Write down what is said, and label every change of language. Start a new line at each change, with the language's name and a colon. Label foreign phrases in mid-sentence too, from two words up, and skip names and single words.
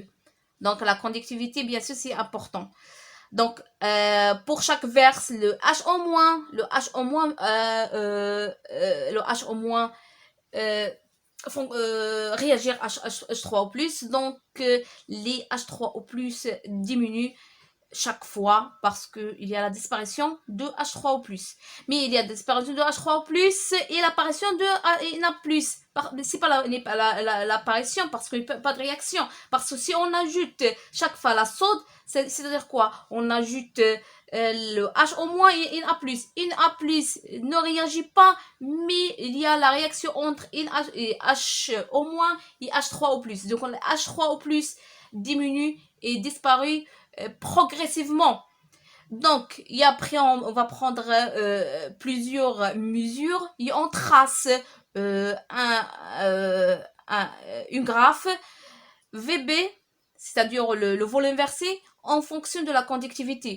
French: Donc, la conductivité, bien sûr, c'est important. Donc, pour chaque verse, le HO-, le HO- font réagir H3O+, donc les H3O+, diminuent chaque fois parce qu'il y a la disparition de H3O+. Mais il y a la disparition de H3O+, et l'apparition de Na+. C'est pas l'apparition parce qu'il n'y a pas de réaction. Parce que si on ajoute chaque fois la sode, c'est-à-dire quoi? On ajoute le HO- et Na+. Na+ ne réagit pas, mais il y a la réaction entre HO- et H3O+. Donc le H3O+ diminue et disparaît progressivement. Donc, et après, on va prendre plusieurs mesures et on trace une graphe VB, c'est-à-dire le volume inversé, en fonction de la conductivité.